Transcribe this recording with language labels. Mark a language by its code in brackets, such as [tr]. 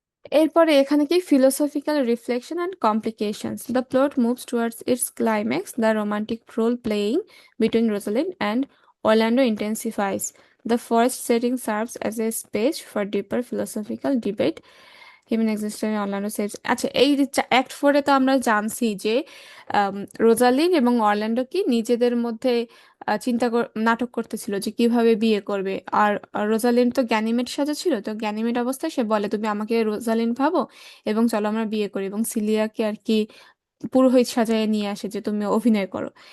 [bn] এরপরে এখানে কি [en] Philosophical reflection and complications, the plot moves towards its climax, the romantic role playing between Rosalind and Orlando intensifies. The forest setting serves as a space for deeper philosophical debate. Human existence Orlando saves. [bn] আচ্ছা, এই act ফোরে তো আমরা জানছি যে আম, Rosalyn এবং Orlando কি নিজেদের মধ্যে নাটক করতেছিল যে কিভাবে বিয়ে করবে। আর রোজালিন তো গ্যানিমেড সাজা ছিল, তো গ্যানিমেড অবস্থায় সে বলে তুমি আমাকে রোজালিন ভাবো এবং চলো আমরা বিয়ে করি, এবং সিলিয়াকে আর কি পুরোহিত সাজায় নিয়ে আসে যে তুমি অভিনয় করো।